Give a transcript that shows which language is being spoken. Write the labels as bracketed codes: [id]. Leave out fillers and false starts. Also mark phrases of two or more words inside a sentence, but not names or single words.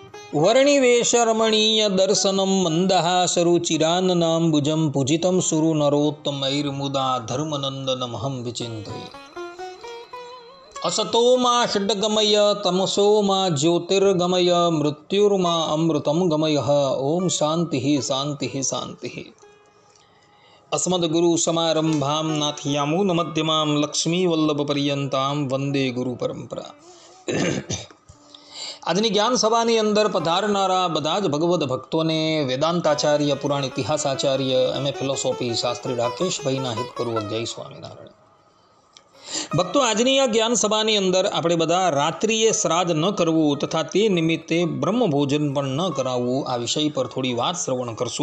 [sa] વર્ણિવેશરમણીય દર્શનમ મંદહાસરુચિરાનનાંબુજં પૂજિतं સુરુ નરોત્તમૈર્મુદા ધર્મનંદનમહં વિચિંતયે. असतो मा षड्गमय तमसो मा ज्योतिर्गमय मृत्युर्मा अमृतं गमय. ओम शांति शांति शांति. अस्मद्गुरु समारंभां नाथयामून मध्यमां लक्ष्मी वल्लभ पर्यंतां वंदे गुरु परंपरा. [gu] આજની જ્ઞાન સભાની અંદર પધારનારા બધા જ ભગવદ ભક્તોને વેદાંતાચાર્ય, પુરાણ ઇતિહાસાચાર્ય, એમએ ફિલોસોફી શાસ્ત્રી રાકેશભાઈના હિતપૂર્વક જય સ્વામિનારાયણ. ભક્તો, આજની આ જ્ઞાન સભાની અંદર આપણે બધા રાત્રિએ શ્રાદ્ધ ન કરવું તથા તે નિમિત્તે બ્રહ્મભોજન પણ ન કરાવવું આ વિષય પર થોડી વાત શ્રવણ કરશું.